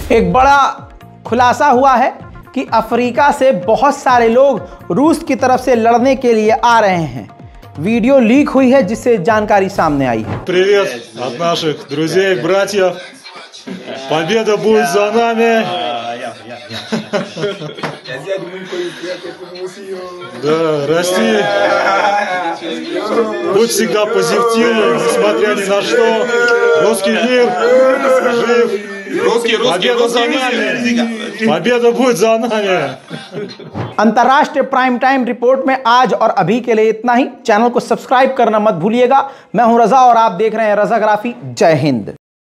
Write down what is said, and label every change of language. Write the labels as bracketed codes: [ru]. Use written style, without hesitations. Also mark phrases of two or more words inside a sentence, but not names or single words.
[hi] एक बड़ा खुलासा हुआ है कि अफ्रीका से बहुत सारे लोग रूस की तरफ से लड़ने के लिए आ रहे हैं। वीडियो लीक हुई है जिससे जानकारी सामने आई है। [ru] Привет от наших друзей, братьев. Победа будет за нами. Да, расти. Будь всегда позитивным, несмотря ни на что. Русский мир жив. Победа за нами. Победа будет за नами। [hi] अंतर्राष्ट्रीय प्राइम टाइम रिपोर्ट में आज और अभी के लिए इतना ही। चैनल को सब्सक्राइब करना मत भूलिएगा। मैं हूं रजा और आप देख रहे हैं रजाग्राफी। जय हिंद।